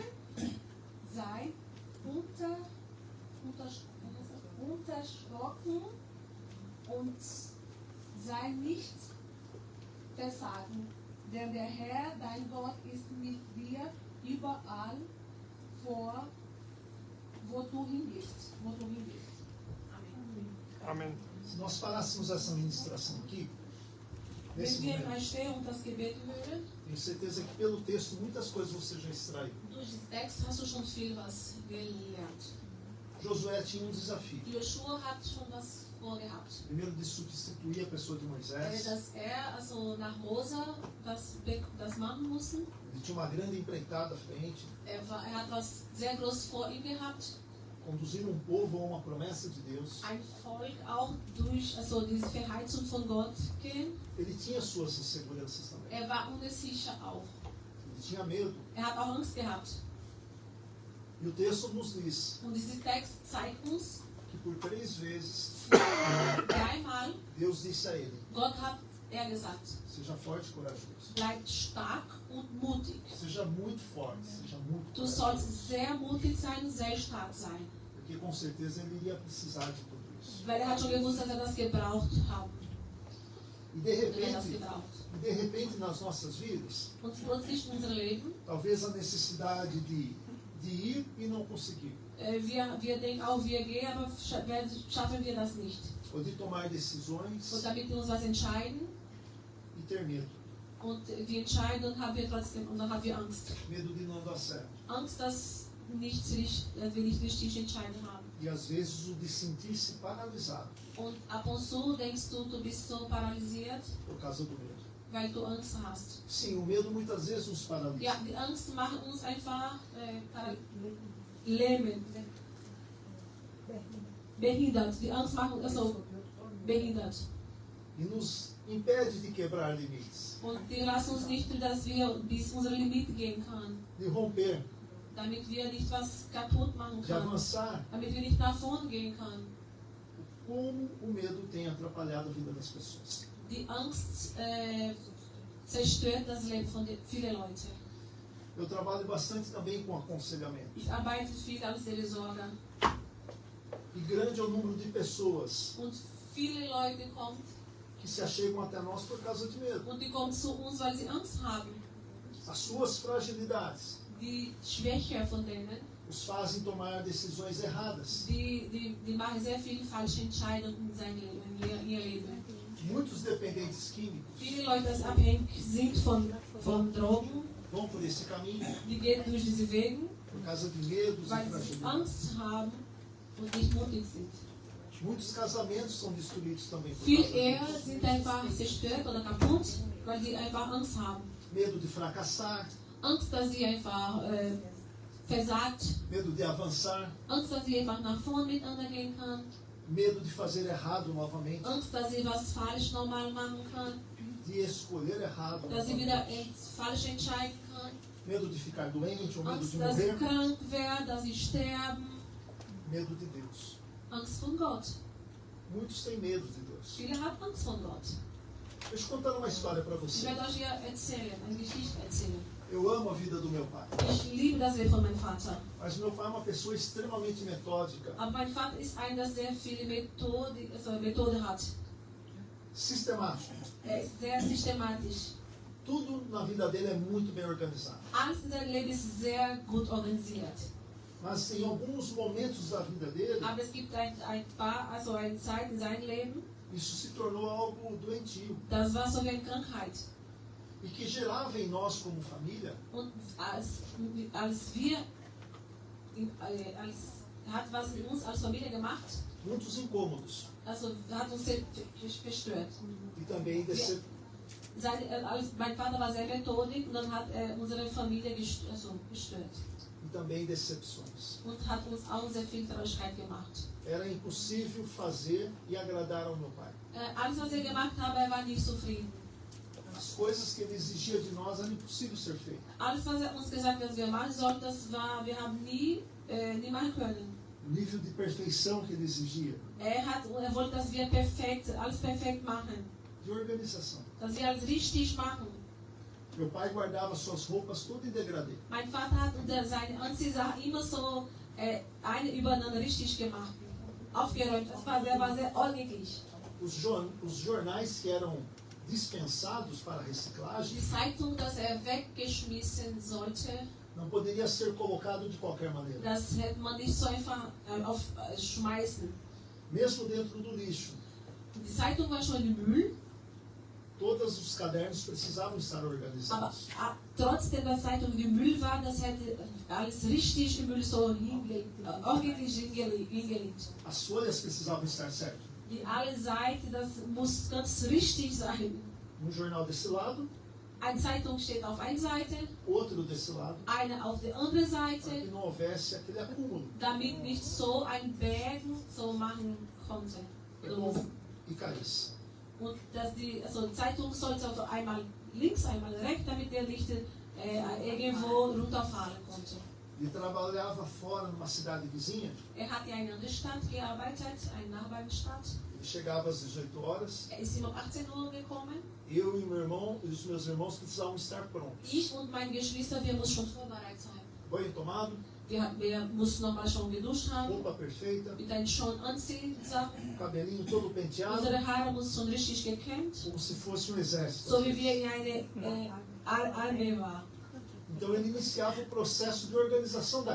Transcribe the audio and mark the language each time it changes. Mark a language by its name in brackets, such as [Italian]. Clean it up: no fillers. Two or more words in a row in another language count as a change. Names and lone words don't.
[German] Sei unterschrocken und sei nicht versagen, denn der Herr, dein Gott, ist mit dir überall wo du hingehst. [Portuguese] Amém. Se nós parássemos essa ministração aqui, nesse [German] Wenn wir [Portuguese] momento, [German] mal stehen und das Gebet hören, [Portuguese] tenho certeza que pelo texto muitas coisas você já extraiu. [German] durch den Text hast du schon viel was gelernt. [Portuguese] Josué tinha desafio. [German] Joshua hat schon was vorgehabt. [Portuguese] Primeiro, de substituir a pessoa de Moisés. [German] Dass also nach Mose das machen musste. [Portuguese] Ele tinha uma grande empreitada à frente. [German] Er hat was sehr Großes vor ihm gehabt. [Portuguese] Conduzir um povo a uma promessa de Deus. [German] Ein Volk auch durch diese Verheißung von Gott gehen. [Portuguese] Ele tinha suas inseguranças também. [German] War unsicher auch. [Portuguese] Ele tinha medo. [German] Hat auch Angst gehabt. [Portuguese] E o texto nos diz [German] Und dieser Text zeigt uns, [Portuguese] que por 3 vezes [German] dreimal [Portuguese] Deus disse a ele: [German] Gott hat er gesagt, [Portuguese] seja forte e corajoso. [German] bleib stark und mutig. [Portuguese] Seja muito forte, seja muito [German] Du [Portuguese] corajoso. [German] sollst sehr mutig sein und sehr stark sein. [Portuguese] Porque com certeza ele iria precisar de tudo isso. [German] Weil er hat schon gewusst, dass er das gebraucht hat. [Portuguese] E de [German] Er hat das [Portuguese] repente, [German] gebraucht. [Portuguese] nas nossas vidas, [German] Und plötzlich in unserem Leben, [Portuguese] talvez a necessidade de ir e não conseguir. [German] wir denken auch, wir gehen, aber schaffen wir das nicht. [Portuguese] Ou de tomar decisões [German] Und damit wir uns was entscheiden, [Portuguese] e ter medo. [German] und wir entscheiden und dann haben wir Angst. [Portuguese] Medo de não dar certo. [German] Angst, dass wir nicht richtig entscheiden haben. [Portuguese] E às vezes o de sentir-se paralisado [German] Und ab und zu denkst du, du bist so paralysiert, [Portuguese] por causa do medo. [German] weil du Angst hast. [Portuguese] Sim, o medo muitas vezes nos paralisa. [German] Ja, die Angst macht uns einfach lähmen. Behindert. Die Angst macht uns also behindert. [Portuguese] E nos impede de quebrar limites, [German] Und die lassen uns nicht, dass wir bis unser Limit gehen können. [Portuguese] de romper, [German] Damit wir nicht was kaputt machen [Portuguese] de [German] können. [Portuguese] avançar. [German] Damit wir nicht nach vorn gehen können. [Portuguese] Como o medo tem atrapalhado a vida das pessoas. [German] Die Angst zerstört das Leben von vielen Leuten. [Portuguese] Eu trabalho bastante também com aconselhamento. [German] Ich arbeite viel als Seelsorger. [Portuguese] E grande é o número de pessoas [German] Und viele Leute kommen [Portuguese] que se achegam até nós por causa de medo. [German] und die kommen zu uns, weil sie Angst haben. [Portuguese] As suas fragilidades [German] Die Schwäche von denen, [Portuguese] os fazem tomar decisões erradas. [German] die machen sehr viele falsche Entscheidungen in ihr Leben. [Portuguese] Muitos dependentes químicos [German] Viele Leute, die abhängig sind von Drogen, [Portuguese] vão por esse caminho [German] die gehen durch diese Wege, [Portuguese] por causa de medos e [German] weil sie [Portuguese] fragilidades. [German] Angst haben und nicht mutig sind. [Portuguese] Muitos casamentos são destruídos também por [German] Viele [Portuguese] causa [German] Ehen [Portuguese] disso. [German] sind einfach zerstört oder kaputt, weil sie einfach Angst haben. [Portuguese] Medo de fracassar, [German] Angst, dass sie einfach versagt, [Portuguese] medo de avançar, [German] Angst, dass sie einfach nach vorn miteinander gehen können, [Portuguese] medo de fazer errado novamente, [German] Angst, dass sie was falsch normal machen können, [Portuguese] de escolher errado [German] dass sie [Portuguese] novamente, [German] wieder falsch entscheiden können, [Portuguese] medo de ficar doente ou medo [German] Angst, [Portuguese] de [German] dass sie [Portuguese] morrer, [German] krank werden, dass sie sterben, [Portuguese] medo de Deus. [German] Angst von Gott. [Portuguese] Muitos têm medo de Deus. [German] Viele haben Angst von Gott. [Portuguese] Deixa eu contar uma história para [German] Ich [Portuguese] você. [German] werde euch hier erzählen, eine Geschichte erzählen. [Portuguese] Eu amo a vida do meu pai, [German] Ich liebe das Leben von meinem Vater. [Portuguese] mas meu pai é uma pessoa extremamente metódica, [German] Aber mein Vater ist einer, der sehr viele Methode hat. [Portuguese] sistemático. [German] Er ist sehr systematisch. [Portuguese] Tudo na vida dele é muito bem organizado. [German] Alles in seinem Leben ist sehr gut organisiert. [Portuguese] Mas em alguns momentos da vida dele, [German] Aber es gibt eine Zeit in seinem Leben, [Portuguese] isso se tornou algo doentio. [German] das war so wie eine Krankheit. [Portuguese] E que gerava em nós como família [German] Und hat was in uns als Familie gemacht, [Portuguese] muitos incômodos. [German] also hat uns sehr verstört. [Portuguese] E também [German] Mein Vater war sehr methodisch und dann hat er unsere Familie gestört. [Portuguese] e também decepções. [German] Und hat uns auch sehr viel Traurigkeit gemacht. [Portuguese] Era impossível fazer e agradar ao meu pai. [German] Alles, was er gemacht hat, er war nicht zufrieden. [Portuguese] As coisas que ele exigia de nós eram impossível ser feitas. [German] Alles, was er uns gesagt hat, dass wir machen sollten, wir haben nie machen können. [Portuguese] O nível de perfeição que ele exigia, [German] Er wollte, dass wir alles perfekt machen. [Portuguese] de organização. [German] Dass wir alles richtig machen. [Portuguese] Meu pai guardava suas roupas tudo em degradê. [German] Mein Vater hat seine Anziehsachen immer so eine übereinander richtig gemacht. Aufgeräumt. Der war sehr ordentlich. [Portuguese] Os jornais que eram dispensados para reciclagem [German] Die Zeitung, dass er weggeschmissen sollte, [Portuguese] não poderia ser colocado de qualquer maneira. [German] das hätte man nicht so einfach aufschmeißen. [Portuguese] Mesmo dentro do lixo, [German] Die Zeitung war schon im Müll, [Portuguese] todos os cadernos precisavam estar [German] aber [Portuguese] organizados. [German] trotzdem, dass die Zeitung im Müll war, das hätte alles richtig im Müll so ordentlich hingelegt. [Portuguese] As folhas precisavam estar certas. [German] Die alle Seiten, das muss ganz richtig sein. [Portuguese] Jornal desse lado, [German] Eine Zeitung steht auf einer Seite, [Portuguese] outro desse lado, [German] eine auf der anderen [Portuguese] para que [German] Seite, [Portuguese] não houvesse aquele acúmulo [German] damit nicht so ein Berg so machen konnte. [Portuguese] e caísse. [German] Und dass die Zeitung sollte also einmal links, einmal rechts, damit der nicht irgendwo runterfallen konnte. [Portuguese] Ele trabalhava fora, numa cidade vizinha, [German] Er hat ja in einer Stadt gearbeitet, eine Nachbarstadt. [Portuguese] Ele chegava às 18 horas. [German] Er ist immer um 18 Uhr gekommen. [Portuguese] Eu e meu irmão e os meus irmãos precisavam estar prontos. [German] Ich und meine Geschwister, wir mussten schon vorbereitet sein. [Portuguese] Banho tomado, [German] Wir mussten nochmal schon geduscht haben, [Portuguese] roupa perfeita, [German] mit einem schon Anziehsachen. [Portuguese] cabelinho todo penteado, [German] Unsere Haare mussten schon richtig gekämmt, [Portuguese] como se fosse exército. [German] so wie wir in eine Armee waren. [Portuguese] Então ele iniciava o processo de organização da